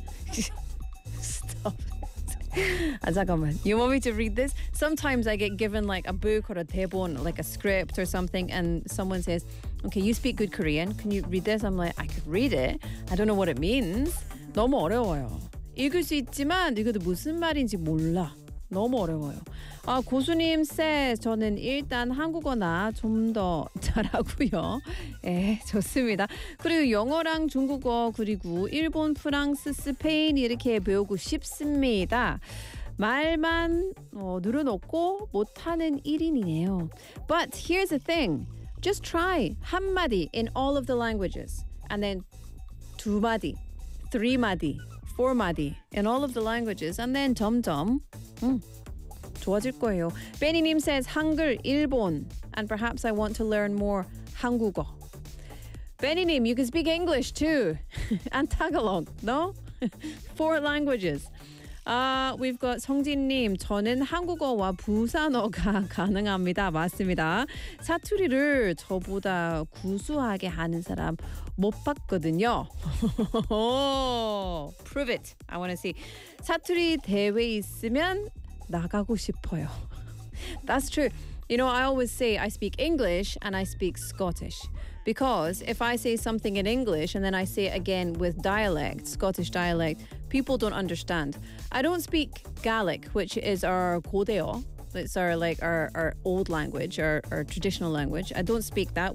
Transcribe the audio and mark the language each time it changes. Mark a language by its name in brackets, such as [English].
[English] Stop it. [Korean] 아, 잠깐만. [English] You want me to read this? Sometimes I get given like a book or a 대본, like a script or something, and someone says, okay, you speak good Korean. Can you read this? I'm like, I could read it. I don't know what it means. [Korean] 너무 어려워요. 읽을 수 있지만 이것도 무슨 말인지 몰라. 너무 어려워요. 아, 고수님 says, 저는 일단 한국어나 좀 더 잘하고요. 예, 좋습니다. 그리고 영어랑 중국어, 그리고 일본, 프랑스, 스페인 이렇게 배우고 싶습니다. 말만 늘어놓고 못하는 1인이네요. [English] But here's the thing. Just try 한마디 in all of the languages. And then 두마디, 3마디, 4마디 in all of the languages. [Korean] And then 점점 좋아질 거예요. [English] Benny Nim says 한글 일본 and perhaps I want to learn more 한국어. Benny Nim, you can speak English too and Tagalog, no? Four languages. We've got 성진 님. [Korean] 저는 한국어와 부산어가 가능합니다. 맞습니다. 사투리를 저보다 구수하게 하는 사람 못 봤거든요. [English] Prove it. I want to see. [Korean] 사투리 대회 있으면 나가고 싶어요. [English] That's true. You know, I always say I speak English and I speak Scottish. Because if I say something in English and then I say it again with dialect, Scottish dialect, people don't understand. I don't speak Gaelic, which is our 고대어. It's our, like, our old language, our traditional language. I don't speak that.